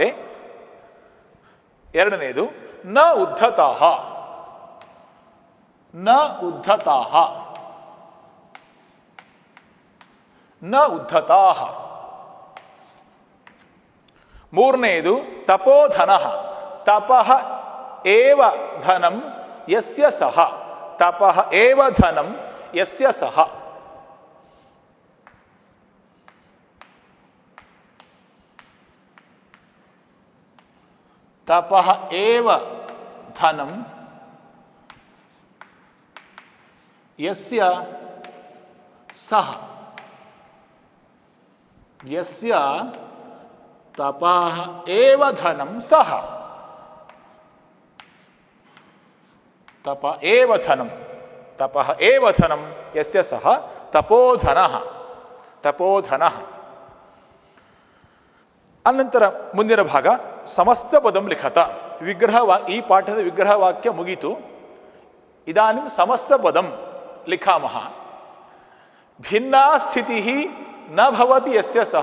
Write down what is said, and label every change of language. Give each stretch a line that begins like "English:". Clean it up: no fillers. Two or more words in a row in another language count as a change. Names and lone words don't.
Sanskrit: ಎರಡನೆಯದು ನ ಉದ್ಧತಾ. ನ ಉದ್ಧತಾ, ನ ಉದ್ಧತಾ.
Kannada: ಮೂರನೆಯದು ತಪೋಧನ.
Sanskrit: ತಪಃ ಏವ ಧನಂ ಯಸ್ಯ ಸಹ. ತಪಃ ಏವ ಧನಂ ಯಸ್ಯ ಸಹ. ತಪಃ ಏವ ಧನಂ ಯಸ್ಯ ಸಹ. ಯಸ್ಯ ತಪಃ ಏವ ಧನಂ ಸಹ. ತಪ ಏವ ಧನಂ, ತಪಃ ಏವ ಧನಂ ಯಸ್ಯ ಸಹ ತಪೋಧನಃ. ತಪೋಧನಃ.
Kannada: ಅನಂತರ ಮುಂದಿನ ಭಾಗ
Sanskrit: ಸಮಸ್ತ ಪದಂ ಲಿಖತ.
Kannada: ಈ ಪಾಠದ ವಿಗ್ರಹ ವಾಕ್ಯ ಮುಗೀತು.
Sanskrit: ಇದಾನಿಂ ಸಮಸ್ತ ಪದಂ ಲಿಖಾಮಃ. ಭಿನ್ನಾ ಸ್ಥಿತಿ ನ ಭವತಿ ಯಸ್ಯ ಸಹ.